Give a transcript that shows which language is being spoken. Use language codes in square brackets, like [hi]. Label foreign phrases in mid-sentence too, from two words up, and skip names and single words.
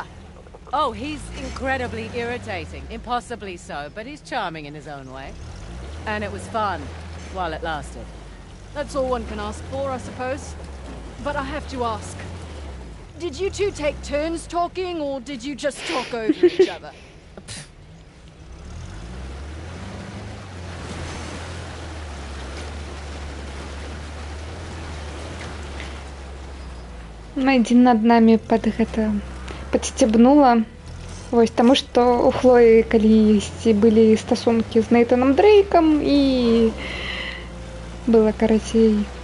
[en] Oh, he's incredibly irritating. Impossibly so, but he's charming in his own way. And it was fun, while it lasted. That's all one can ask for, I suppose. But I have to ask. Did you two take turns talking, or did you just talk over each other? [be] Адзін над намі падсцябнула. Вось, таму што у Хлоі калісьці былі стасункі з Нейтанам Дрейкам і было карацей.